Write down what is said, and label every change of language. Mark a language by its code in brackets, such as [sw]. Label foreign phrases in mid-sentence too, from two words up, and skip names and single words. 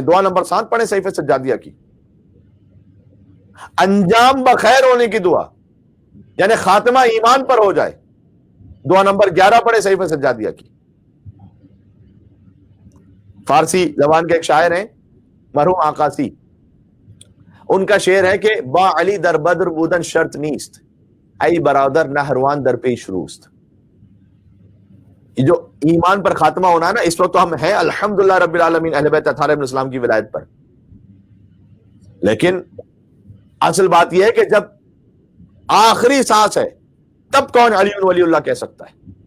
[ur] دعا نمبر 7 پڑھیں صحیفہ سجادیہ کی. انجام بخیر ہونے کی دعا، یعنی خاتمہ ایمان پر ہو جائے، دعا نمبر 11 پڑھیں صحیفہ سجادیہ کی. فارسی زبان کے ایک شاعر ہیں مرحوم آقاسی، ان کا شعر ہے کہ [fa] با علی در بدر بودن شرط نیست، ای برادر نہروان در پیش روست. [ur] یہ جو ایمان پر خاتمہ ہونا ہے نا، اس وقت تو ہم ہیں [ar] الحمدللہ رب العالمین [ur] اہل بیت اطہار ابن اسلام کی ولایت پر، لیکن اصل بات یہ ہے کہ جب آخری سانس ہے تب کون [ar] علی ولی اللہ [ur] کہہ سکتا ہے؟